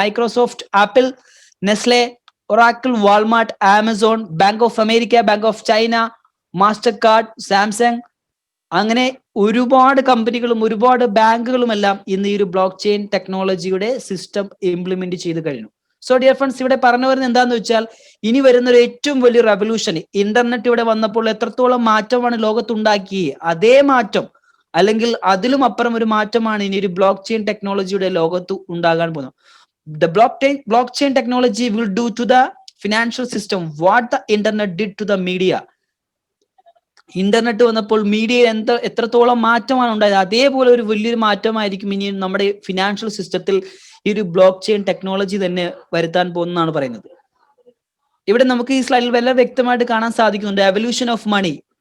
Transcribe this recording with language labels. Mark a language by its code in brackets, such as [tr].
[ml] Microsoft, apple, Nestle, Oracle, Walmart, Amazon, bank of America, bank of China, master card, Samsung, അങ്ങനെ ഒരുപാട് കമ്പനികളും ഒരുപാട് ബാങ്കുകളും എല്ലാം ഇന്ന് ഈ ഒരു ബ്ലോക്ക് ചെയിൻ ടെക്നോളജിയുടെ സിസ്റ്റം ഇംപ്ലിമെന്റ് ചെയ്ത് കഴിഞ്ഞു. [en] so dear friends, [ml] ഇവിടെ പറഞ്ഞു വരുന്നത് എന്താന്ന് വെച്ചാൽ ഇനി വരുന്ന ഒരു ഏറ്റവും വലിയ റെവല്യൂഷൻ, ഇന്റർനെറ്റ് ഇവിടെ വന്നപ്പോൾ എത്രത്തോളം മാറ്റമാണ് ലോകത്തുണ്ടാക്കിയത്, അതേ മാറ്റം അല്ലെങ്കിൽ അതിലും അപ്പുറം ഒരു മാറ്റമാണ് ഇനി ഒരു ബ്ലോക്ക് ചെയിൻ ടെക്നോളജിയുടെ ലോകത്ത് ഉണ്ടാകാൻ പോകുന്നത്. [en] The blockchain technology will do to the financial system what the internet did to the media. [ml] Internet വന്നപ്പോൾ മീഡിയയിൽ എത്രത്തോളം മാറ്റമാണ് ഉണ്ടായത്, അതേപോലെ ഒരു വലിയൊരു മാറ്റമായിരിക്കും ഇനി നമ്മുടെ ഫിനാൻഷ്യൽ സിസ്റ്റത്തിൽ ഈ ഒരു ബ്ലോക്ക് ചെയിൻ ടെക്നോളജി തന്നെ വരുത്താൻ പോകുന്നതാണ് പറയുന്നത്. ഇവിടെ നമുക്ക് ഈ സ്ലൈഡിൽ വളരെ വ്യക്തമായിട്ട് കാണാൻ സാധിക്കുന്നുണ്ട് [en] Evolution of money.